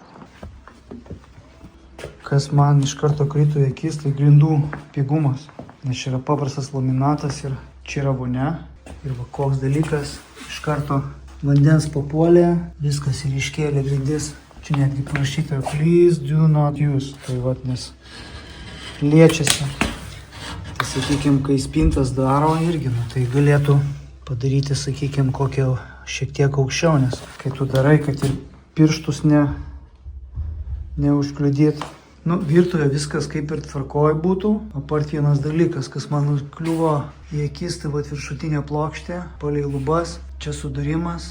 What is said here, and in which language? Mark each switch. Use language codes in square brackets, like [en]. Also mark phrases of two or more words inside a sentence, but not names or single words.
[lt] Kas man iš karto krito į akis, tai grindų pigumas. Nes čia yra paprastas laminatas ir čia yra vonia. Ir va koks dalykas, iš karto vandens papuolė, viskas ir iškėlė grindis. Čia netgi parašyta, [en] please do not use. [lt] Tai va, nes liečiasi. Tai sakykime, kai spintas daro irgi, nu, tai galėtų padaryti, sakykime, kokią šiek tiek aukščiau, nes kai tu darai, kad ir pirštus neužkliudyt. Nu, virtuvė viskas kaip ir tvarkoj būtų. Apart vienas dalykas, kas man kliuvo į akis, tai vat viršutinė plokštė, palei lubas, čia sudarimas.